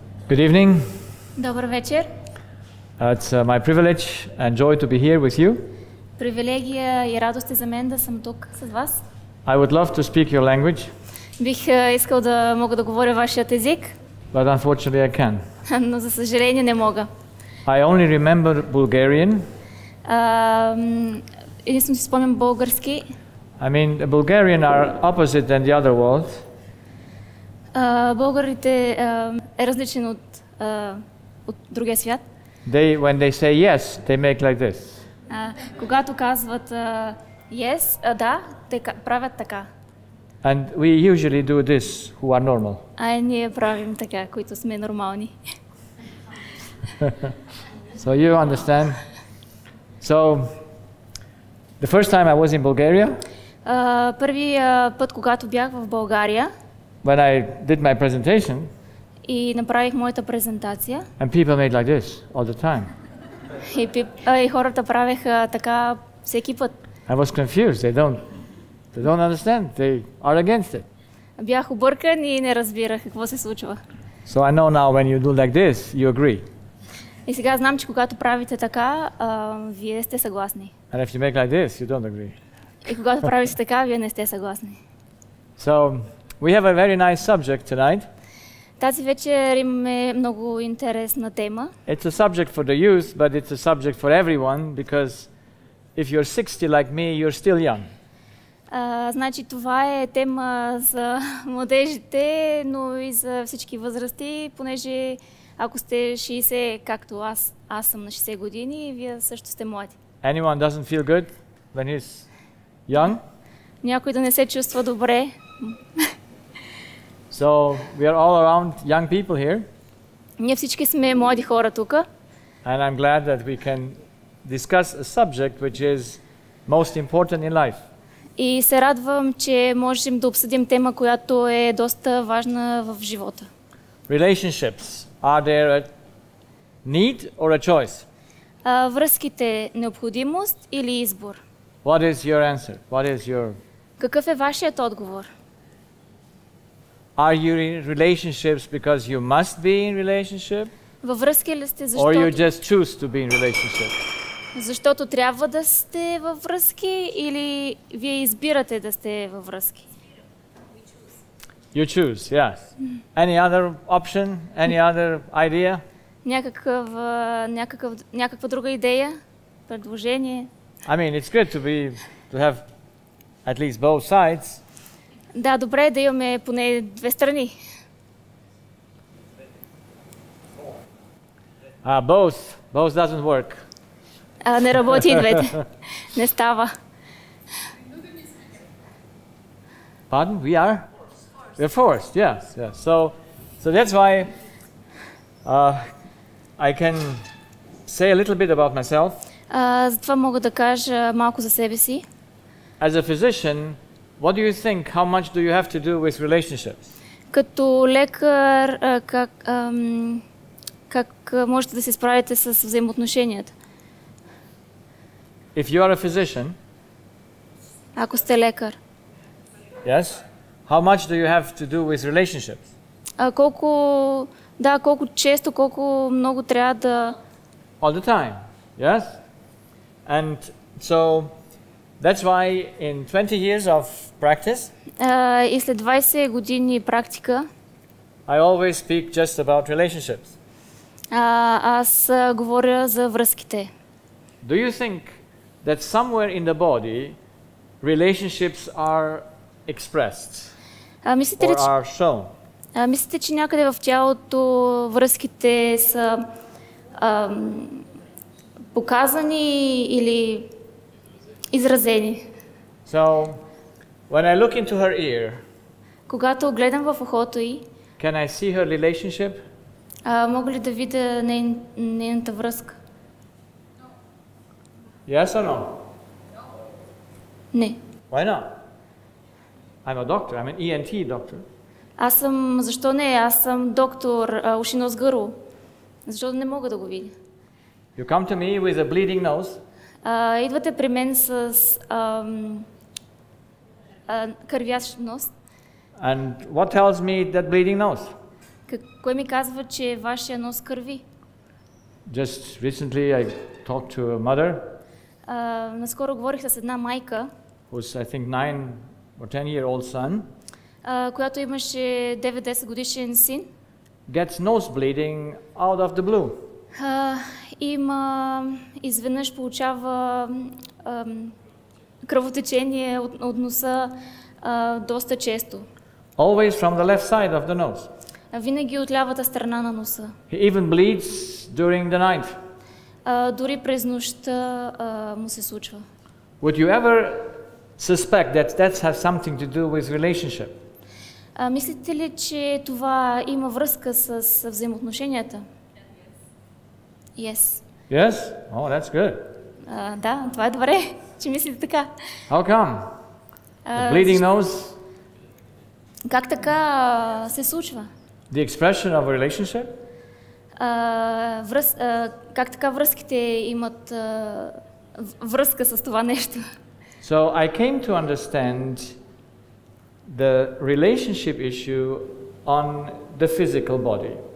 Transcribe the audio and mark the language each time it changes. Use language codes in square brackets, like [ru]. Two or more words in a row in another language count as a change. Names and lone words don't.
[en] Good evening. [bg] Добър вечер. [en] It's my privilege and joy to be here with you. [bg] Привилегия и радост е за мен да съм тук с вас. [en] I would love to speak your language, [bg] Бих искал да мога да говоря вашият език, [en] but unfortunately I can't. [bg] но за съжаление не мога. [en] I only remember Bulgarian. [bg] Единствено си спомням български. [en] I mean, the Bulgarian are opposite than the other world. [bg] Българите е различен от другия свят. [en] When they say yes, they make like this. [bg] Когато казват yes, да, те правят така. [en] And we usually do this, who are normal. [bg] Ние правим така, които сме нормални. [en] So you understand. So the first time I was in Bulgaria. [bg] Първия път, когато бях в България. [en] When I did my presentation. [bg] И направих моята презентация. [en] And people made like this all the time. [bg] И хората правеха така всеки път. [en] I was confused. They don't understand. They are against it. [bg] Бях объркан и не разбирах какво се случва. [en] So I know now when you do like this, you agree. [bg] И сега знам, че когато правите така, вие сте съгласни. [en] And if you make like this, you don't agree. [bg] И когато правите така, вие не сте съгласни. [en] So we have a very nice subject tonight. [bg] Тази вечер имаме много интересна тема. [en] It's a subject for the youth, but it's a subject for everyone because if you're 60 like me, you're still young. [bg] Значи това е тема за младежите, но и за всички възрасти, понеже ако сте 60, както аз съм на 60 години, вие също сте млади. [en] Anyone doesn't feel good when he's young? [bg] Някой да не се чувства добре. [en] So we are all around young people here. [bg] Ние всички сме млади хора тук. [en] And I'm glad that we can discuss a subject which is most important in life. [bg] И се радвам, че можем да обсъдим тема, която е доста важна в живота. [en] Relationships. Are there a need or a choice? [bg] Връзките, необходимост или избор? [en] What is your answer? What is your... [bg] Какъв е вашият отговор? [en] Are you in relationships because you must be in relationship? [bg] Във връзки ли сте, [en] Or you just choose to be in relationship? [bg] Защото трябва да сте във връзки или вие избирате да сте във връзки? [en] You choose, yes. Any other option? Any other idea? [bg] Някаква друга идея? Предложение? [en] I mean, it's good to have at least both sides. [bg] Да, добре е да имаме поне две страни. [en] Both doesn't work. [bg] Не работи и двете. Не става. [en] Pardon? We're forced, yes. So that's why I can say a little bit about myself. [bg] Затова мога да кажа малко за себе си. [en] As a physician, what do you think? How much do you have to do with relationships? [bg] Като лекар, как можете да се справите с взаимоотношенията? [en] If you are a physician, [bg] ако сте лекар, [en] yes, how much do you have to do with relationships? [bg] колко често, колко много трябва да... [en] All the time, yes? And so that's why in 20 years of practice, [bg] и след 20 години практика, [en] I always speak just about relationships. [bg] Аз говоря за връзките. [en] Do you think that somewhere in the body relationships are expressed or are shown? [bg] Мислите, че някъде в тялото връзките са показани или изразени? [en] So, when I look into her ear, [bg] когато гледам в ухото й, [en] can I see her relationship? [bg] мога ли да видя нейната връзка? [en] Yes or no? [bg] Не. [en] Why not? I'm a doctor. I'm an ENT doctor. [bg] Защо не? Аз съм доктор, уши, нос, гърло. Защо не мога да го видя? [en] You come to me with a bleeding nose. [bg] Идвате при мен с кървящ нос. [en] And what tells me that bleeding nose? [bg] Кой ми казва, че вашия нос кърви? [en] Just recently I talked to a mother. [bg] Наскоро говорих с една майка, [en] who's I think 9 or 10-year-old son. [bg] Която имаше 9-10 годишен син. [en] Gets nose bleeding out of the blue. [bg] Изведнъж получава кръвотечение от носа доста често. [en] Always from the left side of the nose. [bg] Винаги от лявата страна на носа. [en] He even bleeds during the night. [bg] Дори през нощта му се случва. [en] Would you ever suspect that that has something to do with relationship? [bg] Мислите ли, че това има връзка с взаимоотношенията? [en] Yes. Yes? Oh, that's good. [bg] Да, това е добре, че мислите така. [en] How come? The bleeding nose? [bg] Как така се случва? [en] The expression of a relationship? [bg] Как така връзките имат връзка с това нещо? [en] So I came to understand the relationship issue on the physical body.